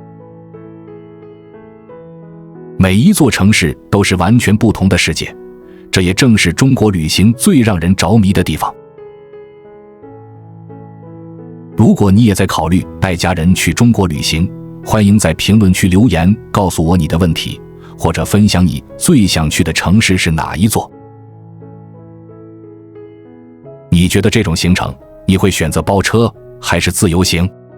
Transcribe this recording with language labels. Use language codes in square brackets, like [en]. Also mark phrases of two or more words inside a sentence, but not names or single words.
[zh] 每一座城市都是完全不同的世界，這也正是中國旅行最讓人着迷的地方。如果你也在考慮帶家人去中國旅行，歡迎在評論區留言告訴我你的問題，或者分享你最想去的城市是哪一座。你覺得這種行程，你會選擇包車還是自由行？